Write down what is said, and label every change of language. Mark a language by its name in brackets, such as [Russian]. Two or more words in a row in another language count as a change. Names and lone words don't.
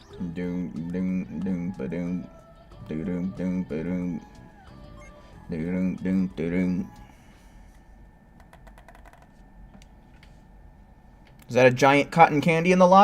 [English] Doom, doom, doom, ba-doom. Doom, doom, ba-doom. Doom, doom, doom. Is that a giant cotton candy in the lobby?